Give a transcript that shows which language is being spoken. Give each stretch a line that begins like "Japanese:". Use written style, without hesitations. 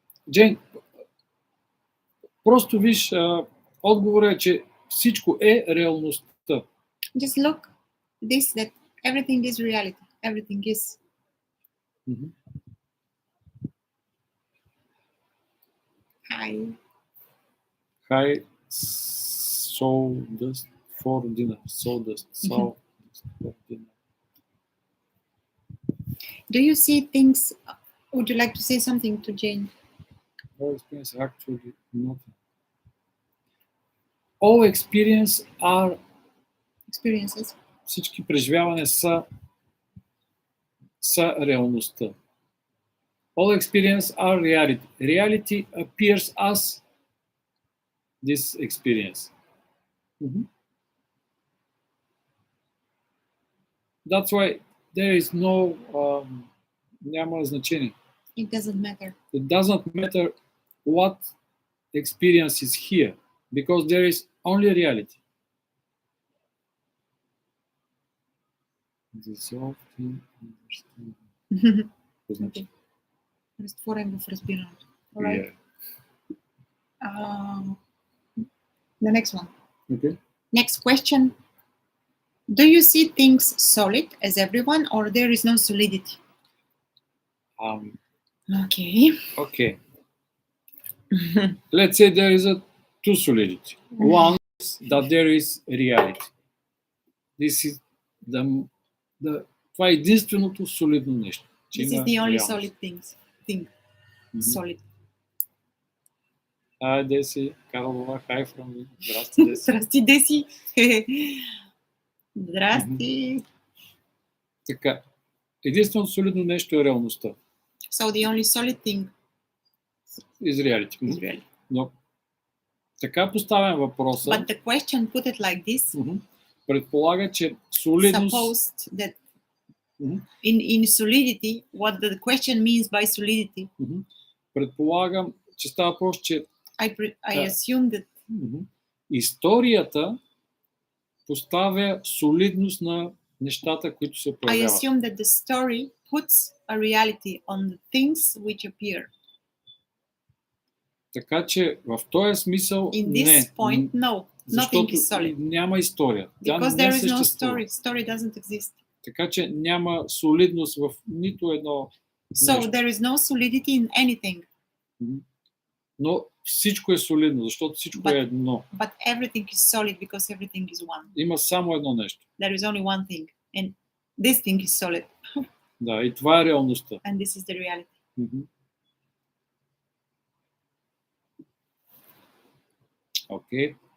Bulgarian: Джейн, просто виж, отговорът е, че всичко е реалността.
English: Just look this, that everything is reality. Everything is. Hi, sawdust for dinner. Sawdust for dinner. Do you see things? Would you like to say something to Jane? All experience actually nothing. All experience are experiences.
Bulgarian: Всички преживявания са реалността.
English: All experience are reality. Reality appears as this experience. That's why there is no
Bulgarian: няма значение.
English: It doesn't matter. It doesn't matter what experience is here, because there is only reality. Dissolved in understanding. Okay.
Bulgarian: Разтворен в разбирането.
English: All right. The next one. Okay. Next question. Do you see things solid as everyone, or there is no solidity? Okay. Okay. Let's say there is a two solidity. One is that there is reality. This is
Bulgarian: това е единственото солидно нещо.
English: This is the only solid thing. Solid. Hi, Desi. Karolova, hi from me.
Bulgarian: Здрасти, Деси. Здрасти, Деси. Здрасти. Така. Единственото солидно нещо е реалността.
English: So the only solid thing is reality. Is reality.
Bulgarian: Но така поставям въпроса.
English: But the question put it like this.
Bulgarian: Предполага, че солидност.
English: Supposed that in solidity, what the question means by solidity.
Bulgarian: Предполагам, че става въпрос, че
English: I assume that
Bulgarian: историята поставя солидност на нещата, които се проявяват.
English: I assume that the story puts a reality on the things which appear.
Bulgarian: Така че в този смисъл
English: in this point, no, nothing is solid.
Bulgarian: Няма история.
English: Because there is no story. Story doesn't exist.
Bulgarian: Така че няма солидност в нито едно
English: So there is no solidity in anything.
Bulgarian: Но всичко е солидно, защото всичко е едно.
English: But everything is solid because everything is one.
Bulgarian: Има само едно нещо.
English: There is only one thing, and this thing is solid.
Bulgarian: Да, и това е реалността.
English: and this is the reality. Мгм. Okay.